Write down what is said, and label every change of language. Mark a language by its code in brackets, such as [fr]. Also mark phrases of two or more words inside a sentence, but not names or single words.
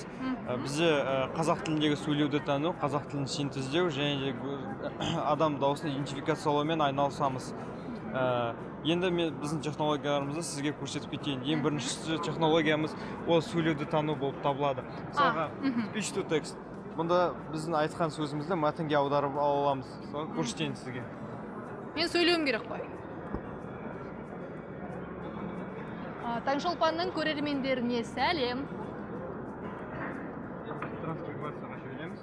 [kk] Бізде қазақ тіліндегі сөйлеуді тану, қазақ тілін синтездеу және адам дауысын идентификациялаумен айналысамыз. Енді біздің технологияларымызды сізге көрсетіп кетейін. Ең бірінші технологиямыз ол сөйлеуді тану болып табылады. Мысалға, [en] speech to text. [kk] Бұнда біздің айтқан сөзімізді мәтінге аударып аламыз. Соны көрсетейін сізге. Мен сөйлеуім керек қой. Таңшолпанның көрермендеріне сәлем. Трансформацияға жібереміз.